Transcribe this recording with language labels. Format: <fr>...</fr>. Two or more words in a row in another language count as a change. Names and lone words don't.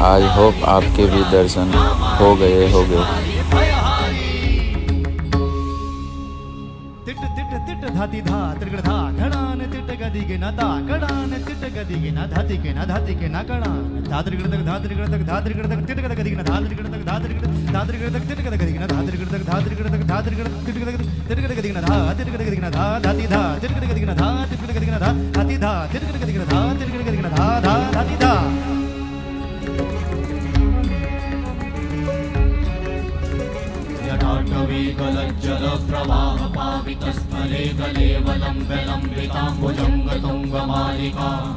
<en>I hope</en> <hi>आपके भी दर्शन हो गए होंगे। तिट तिट तिट धाति धा त्रिगड़ धा घड़ान तिट गदि के ना दा घड़ान तिट गदि के ना धाति के ना धाति के ना घड़ान धा त्रिगड़ तक धा त्रिगड़ तक धा त्रिगड़ तक तिट गदि के ना धा त्रिगड़ तक धा त्रिगड़ तक तिट गदि के ना धा त्रिगड़ तक धा त्रिगड़ तक धा त्रिगड़ तिट गदि के ना धा तिट गदि के ना धा धाति धा तिट गदि के ना धा तिट गदि के ना धा धाति धा तिट गदि के ना धा तिट गदि के ना धा धा धाति धा</hi> <sa>जल प्रवाह पावितस्थले गलेवलम्बिताम्बुजङ्गतुङ्गमालिका।</sa>